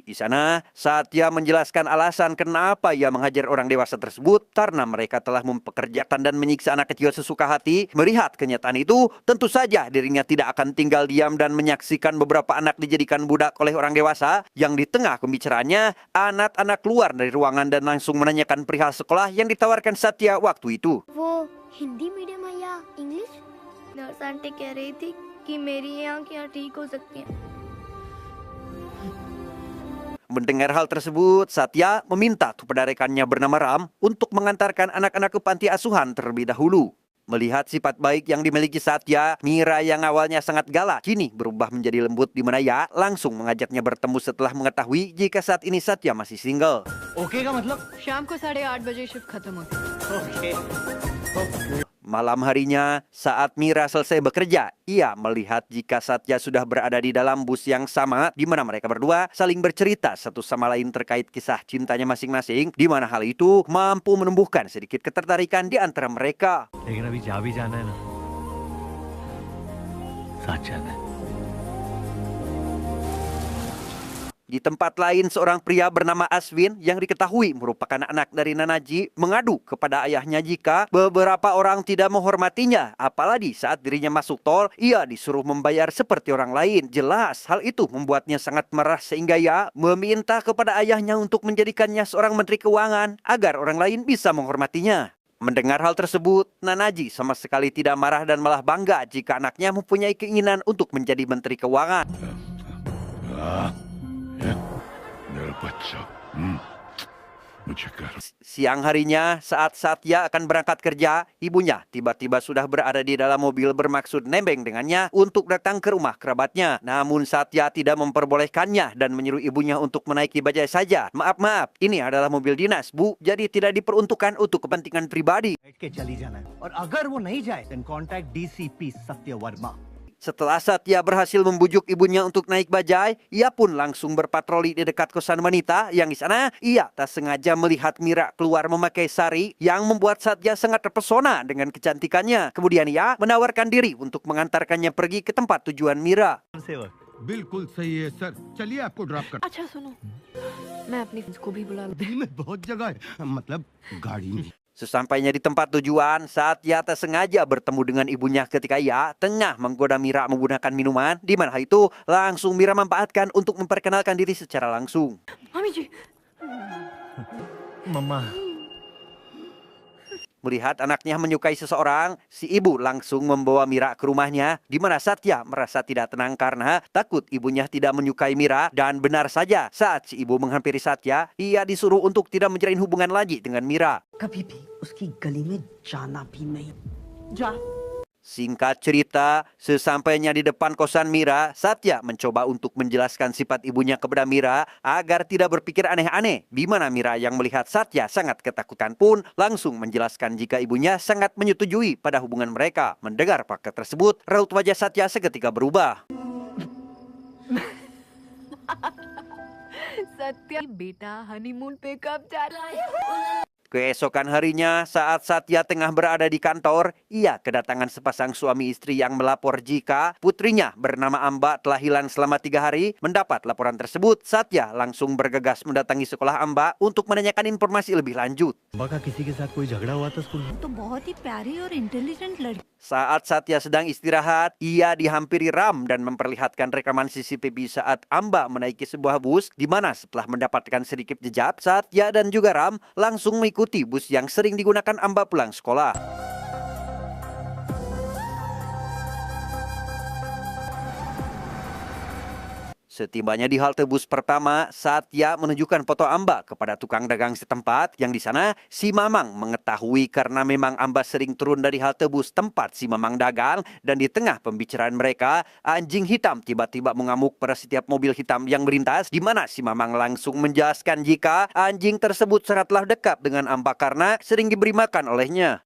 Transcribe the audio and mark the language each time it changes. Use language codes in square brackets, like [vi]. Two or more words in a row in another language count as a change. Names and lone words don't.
[id] Di sana, Satya menjelaskan alasan kenapa ia menghajar orang dewasa tersebut karena mereka telah mempekerjakan dan menyiksa anak kecil sesuka hati. Melihat kenyataan itu, tentu saja dirinya tidak akan tinggal diam dan menyaksikan beberapa anak dijadikan budak oleh orang dewasa. Yang di tengah pembicaraannya, anak-anak keluar dari ruangan dan langsung menanyakan perihal sekolah yang ditawarkan Satya waktu itu. [hi] वो हिंदी मीडियम है या इंग्लिश? नर्स आंटी कह रही थी कि मेरी ये आंखें ठीक हो सकती हैं। [id] Mendengar hal tersebut, Satya meminta kepada rekannya bernama Ram untuk mengantarkan anak-anak ke panti asuhan terlebih dahulu. Melihat sifat baik yang dimiliki Satya, Mira yang awalnya sangat galak kini berubah menjadi lembut di mana ia langsung mengajaknya bertemu setelah mengetahui jika saat ini Satya masih single. [hi] ओके का मतलब शाम को 8:30 बजे शिफ्ट खत्म होती है। ओके [id] Malam harinya, saat Mira selesai bekerja, ia melihat jika Satya sudah berada di dalam bus yang sama di mana mereka berdua saling bercerita satu sama lain terkait kisah cintanya masing-masing, di mana hal itu mampu menumbuhkan sedikit ketertarikan di antara mereka. [hi] लेकिन अभी जा भी जाना है ना साथ जाना है [id] Di tempat lain, seorang pria bernama Aswin yang diketahui merupakan anak dari Nanaji mengadu kepada ayahnya jika beberapa orang tidak menghormatinya. Apalagi saat dirinya masuk tol, ia disuruh membayar seperti orang lain. Jelas, hal itu membuatnya sangat marah sehingga ia meminta kepada ayahnya untuk menjadikannya seorang menteri keuangan agar orang lain bisa menghormatinya. Mendengar hal tersebut, Nanaji sama sekali tidak marah dan malah bangga jika anaknya mempunyai keinginan untuk menjadi menteri keuangan. [hi] मेरा बच्चा मुझे कर [id] Siang harinya, saat Satya akan berangkat kerja, ibunya tiba-tiba sudah berada di dalam mobil bermaksud nembeng dengannya untuk datang ke rumah kerabatnya. Namun Satya tidak memperbolehkannya dan menyuruh ibunya untuk menaiki bajai saja. Maaf, ini adalah mobil dinas, Bu. Jadi tidak diperuntukkan untuk kepentingan pribadi. [hi] बैठ के चली जाना है और अगर वो नहीं जाए [en] then contact DCP [hi] सत्य वर्मा [id] Setelah Satya berhasil membujuk ibunya untuk naik bajai, ia pun langsung berpatroli di dekat kosan wanita yang di sana ia tak sengaja melihat Mira keluar memakai sari yang membuat Satya sangat terpesona dengan kecantikannya. Kemudian ia menawarkan diri untuk mengantarkannya pergi ke tempat tujuan Mira. [hi] सेवक बिल्कुल सही है सर चलिए आपको ड्रॉप कर अच्छा सुनो, मैं अपनी फ्रेंड्स को भी बुला लूं। दिल्ली में बहुत जगह है मतलब गाड़ी में [id] Sesampainya di tempat tujuan, Satya tak sengaja bertemu dengan ibunya ketika ia tengah menggoda Mira menggunakan minuman. Di mana hal itu langsung Mira memanfaatkan untuk memperkenalkan diri secara langsung. [hi] मम्मी जी, मम्मा [id] Melihat anaknya menyukai seseorang, si ibu langsung membawa Mira ke rumahnya, di mana Satya merasa tidak tenang karena takut ibunya tidak menyukai Mira. Dan benar saja, saat si ibu menghampiri Satya, ia disuruh untuk tidak menjalin hubungan lagi dengan Mira. [hi] कभी भी उसकी गली में जाना भी नहीं जा [id] Singkat cerita, sesampainya di depan kosan Mira, Satya mencoba untuk menjelaskan sifat ibunya kepada Mira agar tidak berpikir aneh-aneh. Di mana Mira yang melihat Satya sangat ketakutan pun langsung menjelaskan jika ibunya sangat menyetujui pada hubungan mereka. Mendengar fakta tersebut, raut wajah Satya seketika berubah. [hi] सत्या बेटा हनीमून पे कब जा रहा है? [id] Keesokan harinya, saat Satya tengah berada di kantor, ia kedatangan sepasang suami istri yang melapor jika putrinya bernama Amba telah hilang selama 3 hari. Mendapat laporan tersebut, Satya langsung bergegas mendatangi sekolah Amba untuk menanyakan informasi lebih lanjut. [hi] अम्बा का किसी के साथ कोई झगड़ा हुआ था स्कूल में? तो बहुत ही प्यारी और इंटेलिजेंट लड़की। [id] Saat Satya sedang istirahat, ia dihampiri Ram dan memperlihatkan rekaman CCTV saat Amba menaiki sebuah bus, di mana setelah mendapatkan sedikit jejak, Satya dan juga Ram langsung mengikuti bus yang sering digunakan Amba pulang sekolah. Setibanya di halte bus pertama, Satya menunjukkan foto Amba kepada tukang dagang setempat yang di sana si Mamang mengetahui karena memang Amba sering turun dari halte bus tempat si Mamang dagang, dan di tengah pembicaraan mereka, anjing hitam tiba-tiba mengamuk pada setiap mobil hitam yang melintas, di mana si Mamang langsung menjelaskan jika anjing tersebut sangatlah dekat dengan Amba karena sering diberi makan olehnya.